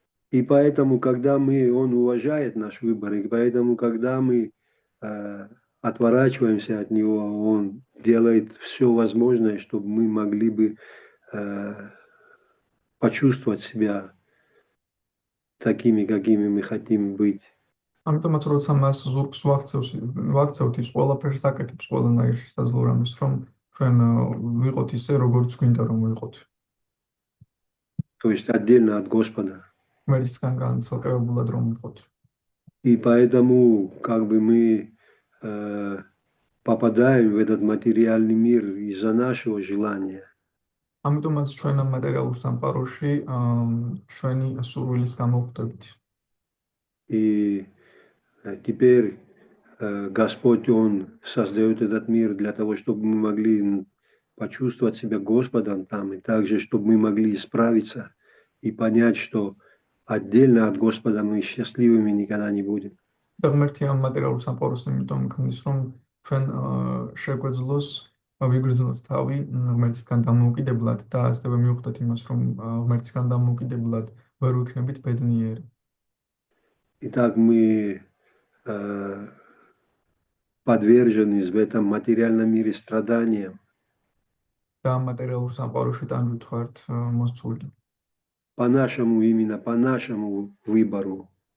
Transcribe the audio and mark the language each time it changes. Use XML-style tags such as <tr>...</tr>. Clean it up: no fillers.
<ru>И поэтому, когда Он уважает наш выбор, и поэтому, когда мы отворачиваемся от Него, Он делает все возможное, чтобы мы могли бы почувствовать себя такими, какими мы хотим быть.</ru> <ka>ამიტომაც როცა მას ზურგს ვაქცევთ ის ყველაფერს აკეთებს ყველანაირ შესაძლოა რომ ჩვენ ვიყოთ ისე როგორც გვინდა რომ ვიყოთ.</ka> <ru>То есть отдельно от Господа.</ru> <ka>ღმერთისგან განცალკევებულად რომ ვიყოთ.</ka> <ru>И поэтому как бы мы попадаем в этот материальный мир из-за нашего желания.</ru> <ka>ამიტომაც ჩვენ ამ მატერიალურ სამყაროში ჩვენი სურვილის გამო ვხვდებით.</ka> <ru>И теперь Господь, Он создает этот мир для того, чтобы мы могли почувствовать себя Господом там, и также, чтобы мы могли исправиться и понять, что отдельно от Господа мы счастливыми никогда не будем.</ru> <ka>და ღმერთი ამ მატერიალურ სამყაროს იმიტომ ქმნის, რომ ჩვენ შეგვეძლოს ვიგრძნოთ თავი ღმერთისგან დამოუკიდებლად და ასევე მივხვდეთ имас, რომ ღმერთისგან დამოუკიდებლად ვერ ვიქნებით ბედნიერი.</ka> <ru>Итак, мы подвержены в этом материальном мире страданиям.</ru> <ka>და ამ მატერიალურ სამყაროში ტანჯვით ვართ მოსწული.</ka> <ru>Именно по нашему выбору.</ru>